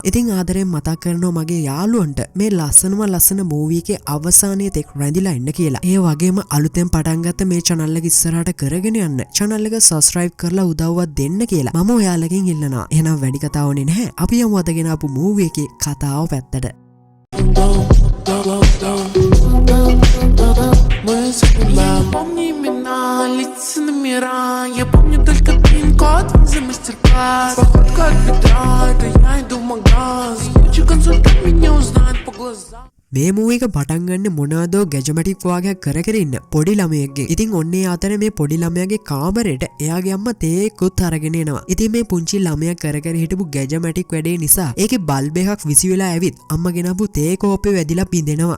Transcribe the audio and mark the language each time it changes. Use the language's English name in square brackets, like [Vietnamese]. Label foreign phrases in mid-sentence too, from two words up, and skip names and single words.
[Sinhala] ඉතින් ආදරෙන් මතක් කරනවා මගේ යාළුවන්ට මේ ලස්සන මූවී එකේ අවසානයේ තෙක් රැඳිලා ඉන්න කියලා. ඒ වගේම අලුතෙන් පටන් ගත්ත මේ channel එක ඉස්සරහට කරගෙන යන්න channel එක subscribe කරලා උදව්වක් දෙන්න කියලා මම ඔයාලගෙන් ඉල්ලනවා. එහෙනම් වැඩි කතාවනේ නැහැ. අපි යමු අදගෙන ආපු මූවී එකේ කතාව පැත්තට. [Russian] Помни имена, лица номера. Я помню только пин-код за мастер-класс. Походка от бедра, это я иду в магаз. Лучший консультант меня узнает по глазам. [Sinhala] මේ මූවී එක පටන් ගන්න මොනවාදෝ ගැජමැටික් වාගයක් කර ඉන්න පොඩි ළමයෙක්ගේ. ඉතින් ඔන්නේ අතර මේ පොඩි ළමයාගේ කාමරේට එයාගේ අම්මා තේකුත් අරගෙන එනවා. ඉතින් මේ පුංචි ළමයා කර හිටපු ගැජමැටික් වැඩේ නිසා ඒකේ බල්බ් එකක් විසි වෙලා ඇවිත් අම්මා ගෙනපු තේ කෝප්පේ වැදිලා පිඳෙනවා.